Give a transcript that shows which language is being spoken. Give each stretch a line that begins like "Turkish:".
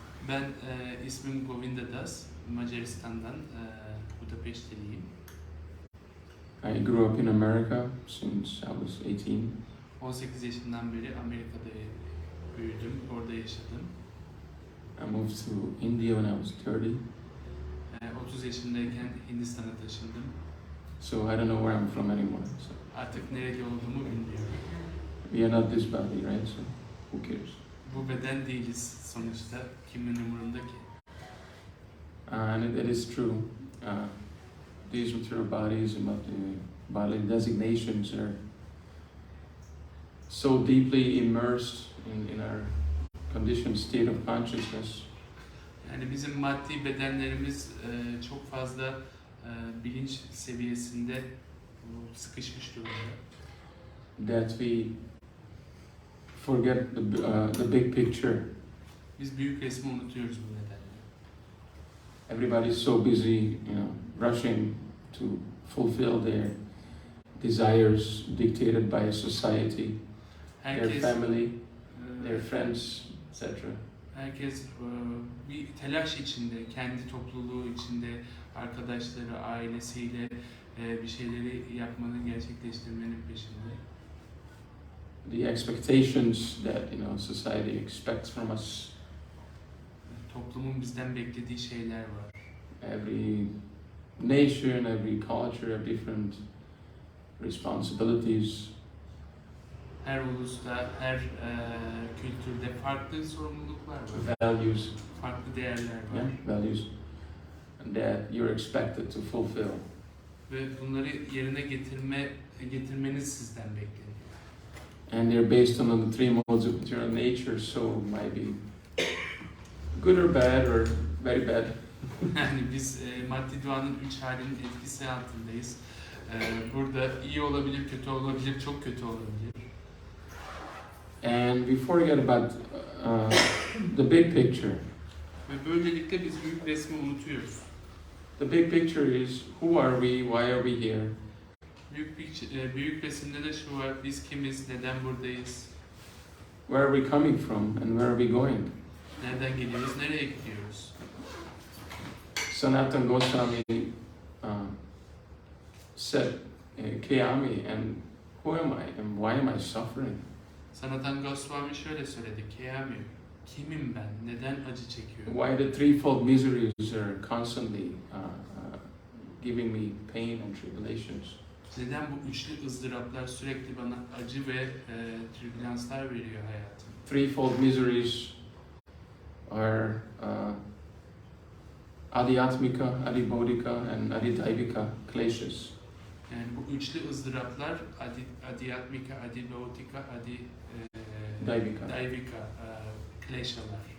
Turkish: Ben ismim Govinda, Macaristan'dan, Budapeşte'liyim.
English: I grew up in America since I was 18.
Turkish: 18 yaşından beri Amerika'da büyüdüm, orada yaşadım.
English: I moved to India when I was 30.
Turkish: 30 yaşındayken Hindistan'a taşındım.
English: So I don't know where I'm from anymore. So
Turkish: Artık nereli olduğumu bilmiyorum.
English: we are not this body, right? So who cares?
Turkish: Bu beden değiliz sonuçta. Kimin umurunda ki?
English: And that is true. These material bodies and bodily designations are so deeply immersed in our conditioned state of consciousness.
Turkish: Yani bizim maddi bedenlerimiz çok fazla bilinç seviyesinde sıkışmış durumda.
English: That we forget the big picture.
Turkish: Biz büyük resmi unutuyoruz bu nedenle.
English: Everybody's so busy, rushing to fulfill their desires dictated by society, their family, their friends, etc.
Turkish: Herkes bir telaş içinde, kendi topluluğu içinde, arkadaşları, ailesiyle bir şeyleri yapmanın, gerçekleştirmenin peşinde.
English: The expectations that society expects from us.
Turkish: Toplumun bizden beklediği şeyler var.
English: Every nation, every culture have different responsibilities.
Turkish: Her ulusta, her kültürde farklı sorumluluklar var.
English: Values.
Turkish: Farklı değerler var.
English: Yeah, values. And that you're expected to fulfill.
Turkish: Ve bunları yerine getirmeniz sizden bekleniyor.
English: And they're based on the three modes of material nature, so might be good or bad or very bad.
Turkish: Yani biz maddi doğanın 3 halinin etkisi altındayız. Burada iyi olabilir, kötü olabilir, çok kötü olabilir.
English: And we forget about the big picture.
Turkish: Ve böylelikle biz büyük resmi unutuyoruz.
English: The big picture is who are we, why are we here?
Turkish: Büyük resimde de şu var, biz kimiz, neden buradayız?
English: Where are we coming from and where are we going?
Turkish: Nereden geliyoruz, nereye gidiyoruz?
English: Sanatana Goswami said, Kayami, and who am I and why am I suffering?
Turkish: Sanatana Goswami şöyle söyledi, Kayami, kimim ben, neden acı çekiyorum?
English: Why the threefold miseries are constantly giving me pain and tribulations?
Turkish: Neden bu üçlü ızdıraplar sürekli bana acı ve tribülanslar veriyor hayatım?
English: Threefold miseries are adhyatmika, adibodhika, and adidaivika kleshas.
Turkish: Yani bu üçlü ızdıraplar adhyatmika, adibodhika, daivika kleshalar.